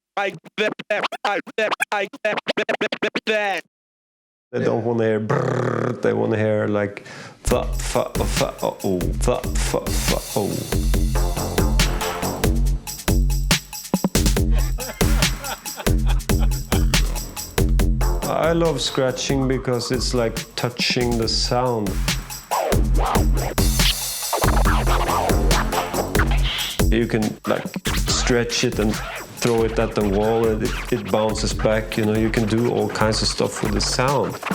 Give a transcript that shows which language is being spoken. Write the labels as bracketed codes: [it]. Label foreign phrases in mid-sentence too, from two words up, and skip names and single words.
[en] They don't want to hear brrr, they want to hear like fa fa fa oh fa fa fa oh. I love scratching because it's like touching the sound. You can like stretch it and throw it at the wall and it bounces back, you know, you can do all kinds of stuff with the sound.